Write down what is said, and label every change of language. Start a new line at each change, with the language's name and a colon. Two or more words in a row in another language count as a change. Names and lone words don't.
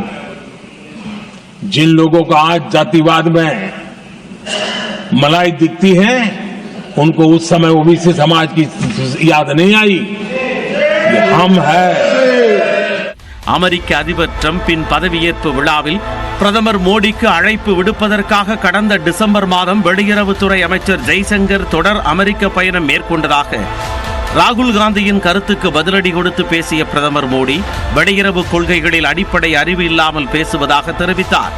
Hindi: जिन लोगों को आज जातिवाद में मलाई दिखती है, उनको उस समय ओबीसी समाज की याद नहीं आई. ये हम है.
Tamil: அமெரிக்க அதிபர் டிரம்பின் பதவியேற்பு விழாவில் பிரதமர் மோடிக்கு அழைப்பு விடுப்பதற்காக கடந்த டிசம்பர் மாதம் வெளியுறவுத்துறை அமைச்சர் ஜெய்சங்கர் தொடர் அமெரிக்க பயணம் மேற்கொண்டதாக ராகுல் காந்தியின் கருத்துக்கு பதிலடி கொடுத்து பேசிய பிரதமர் மோடி வெளியுறவு கொள்கைகளில் அடிப்படை அறிவு இல்லாமல் பேசுவதாக தெரிவித்தார்.